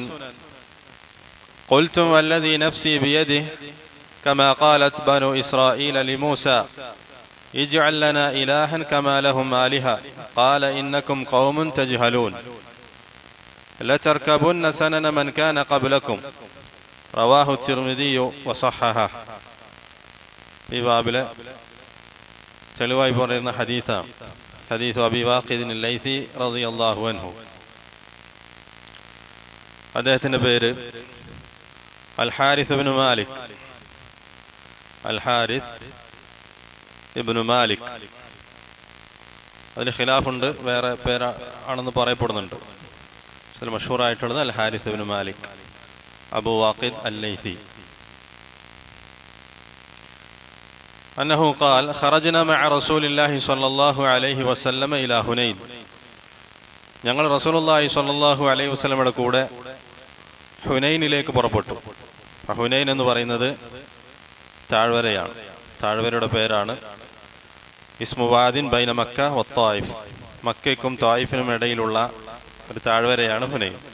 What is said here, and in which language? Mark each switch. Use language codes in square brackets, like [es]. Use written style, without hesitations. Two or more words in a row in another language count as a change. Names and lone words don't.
[ar] قلتم والذي نفسي بيده كما قالت بنو إسرائيل لموسى اجعل لنا إلها كما لهم آلهة، قال إنكم قوم تجهلون لتركبن سنن من كان قبلكم، رواه الترمذي وصححه. [ml] ഈ ബാബിലെ തെളിവായി പറയുന്ന ഹദീസാണ് ഹദീസ് അബീ വാഖിദിൻ ലൈസി [ar] رضي الله عنه. [ml] അദ്ദേഹത്തിന്റെ പേര് അൽ ഹാരിസ് ഇബ്നു മാലിക്. അൽ ഹാരിസ് ഇബ്നു മാലിക്. അതിന് ഖിലാഫുണ്ട്, വേറെ പേരാണെന്ന് പറയപ്പെടുന്നുണ്ട്. അതിൽ മഷഹൂറായിട്ടുള്ളത് അൽ ഹാരിസ് ഇബ്നു മാലിക് അബൂ വാഖിദ് അൽ-ലൈസി. [ar] أنه قال: خرجنا مع رسول الله صلى الله عليه وسلم إلى حنين. [ml] ഞങ്ങൾ [ar] رسول الله صلى الله عليه وسلم [ml] കൂടെ ഹുനൈനിലേക്ക് പുറപ്പെട്ടു. ഹുനൈൻ എന്ന് പറയുന്നത് താഴ്വരയാണ്. താഴ്വരയുടെ പേരാണ്. [ar] اسم واد بين مكة والطائف. [ml] മക്കയ്ക്കും തായിഫിനും ഇടയിലുള്ള ഒരു താഴ്വരയാണ് ഹുനൈൻ.